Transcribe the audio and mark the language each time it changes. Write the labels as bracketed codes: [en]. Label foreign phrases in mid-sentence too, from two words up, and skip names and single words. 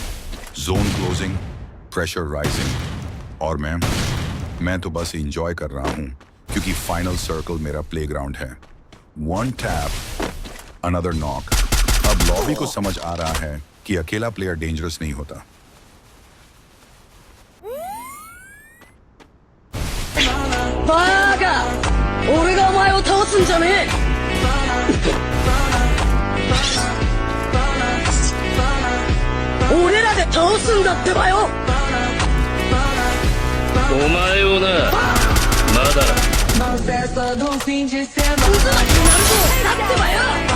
[en] zone closing, pressure rising [hi] और मैं तो बस एंजॉय कर रहा हूँ क्योंकि [en] final circle [hi] मेरा प्लेग्राउंड है। [en] one tap, another knock. [hi] अब लॉबी को समझ आ रहा है कि अकेला [en] player dangerous [hi] नहीं होता। [ja] बागा! 俺がお前を倒すんじゃねえ! 俺らで倒すんだってばよ! お前をな、まだ渦巻きになるぞ! だってばよ!